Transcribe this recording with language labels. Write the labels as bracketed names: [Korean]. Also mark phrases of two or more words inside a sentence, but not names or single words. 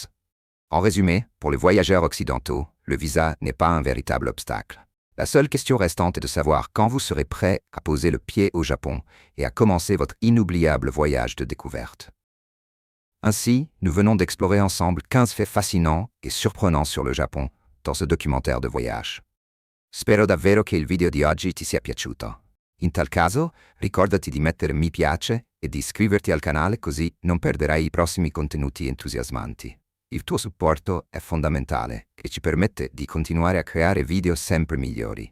[French] En résumé, pour les voyageurs occidentaux, le visa n'est pas un véritable obstacle. La seule question restante est de savoir quand vous serez prêt à poser le pied au Japon et à commencer votre inoubliable voyage de découverte. Ainsi, nous venons d'explorer ensemble 15 faits fascinants et surprenants sur le Japon dans ce documentaire de voyage. [Italian] Spero davvero che il video di oggi ti sia piaciuto. In tal caso, ricordati di mettere mi piace e di iscriverti al canale così non perderai i prossimi contenuti entusiasmanti. Il tuo supporto è fondamentale e ci permette di continuare a creare video sempre migliori.